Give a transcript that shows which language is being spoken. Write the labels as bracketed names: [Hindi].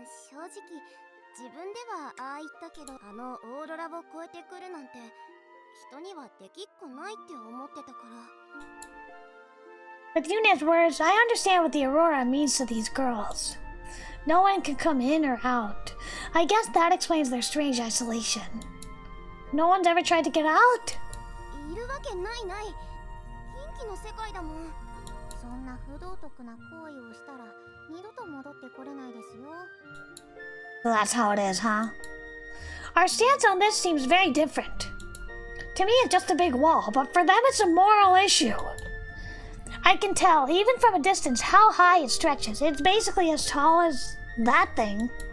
[Japanese] 正直、自分ではああ言ったけど、あのオーロラを超えてくるなんて、人にはできっこないって思ってたから。 [English] With Unit's words, I understand what the Aurora means to these girls. No one can come in or out. I guess that explains their strange isolation. No one's ever tried to get out? [Japanese] いるわけないない。近畿の世界だもん。そんな不道徳な行為をしたら二度と戻ってこれないですよ。 [English] That's how it is, huh? Our stance on this seems very different. To me, it's just a big wall, but for them, it's a moral issue. I can tell, even from a distance, how high it stretches. It's basically as tall as that thing. [Japanese] あれ